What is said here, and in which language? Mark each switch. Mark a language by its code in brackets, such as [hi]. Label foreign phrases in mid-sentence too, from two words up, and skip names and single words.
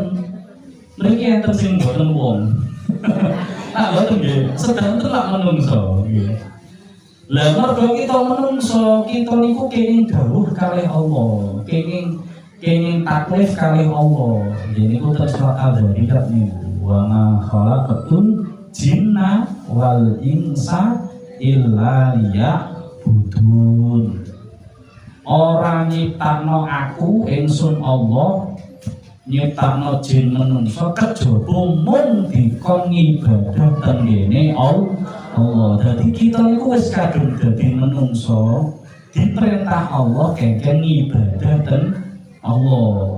[jv] Mriki enten sing mboten wong. Ah mboten nggih, sedanten lak menungso nggih. Lah mergo kita menungso, kita niku kenging dawuh kalih Allah, kenging taklif kalih Allah. Nggih niku teng surat Al-Zariyat niku. [ar] Wa ma khalaqatul jinna wal insa illa liya'budun. [jv] Ora nyiptakno aku ingsun Allah, nyiptakno jin menungso kejaba mung dikon ibadah tengene Allah. Dadi kita niku wis kadung dadi menungso, diperintah Allah kengken ibadah ten Allah.